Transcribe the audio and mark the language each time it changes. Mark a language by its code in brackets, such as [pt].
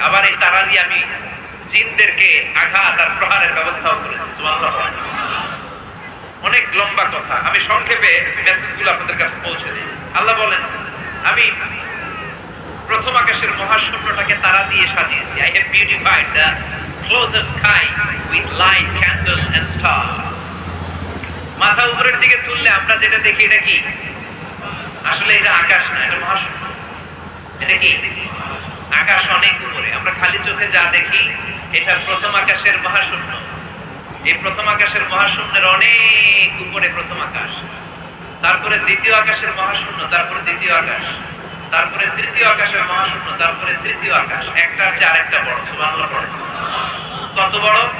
[bn] আবার এই তারা দিয়ে আমি জিনদেরকে আঘাত আর প্রহারের ব্যবস্থাও করেছি। সুবহানাল্লাহ। অনেক লম্বা কথা, আমি সংক্ষেপে মেসেজগুলো আপনাদের কাছে পৌঁছে দিই। আল্লাহ বলেন আমি প্রথম আকাশের মহাশূন্যটাকে তারা দিয়ে সাজিয়েছি। [en] I have beautified the closer sky with light, candle and stars. [bn] মাথা উপরের দিকে তুললে আমরা যেটা দেখি এটা কি? আসলে এটা আকাশ না, এটা মহাশূন্য। এটা কি? আকাশ অনেক উপরে। আমরা খালি চোখে যা দেখি এটা প্রথম আকাশের মহাশূন্য। এই প্রথম আকাশের মহাশূন্যের অনেক উপরে প্রথম আকাশ, তারপরে দ্বিতীয় আকাশের মহাশূন্য, তারপরে দ্বিতীয় আকাশ, তারপরে তৃতীয় আকাশের মহাশূন্য, তারপরে তৃতীয় আকাশ। একটার চেয়ে আরেকটা বড়। সুবহানাল্লাহ। কত বড়?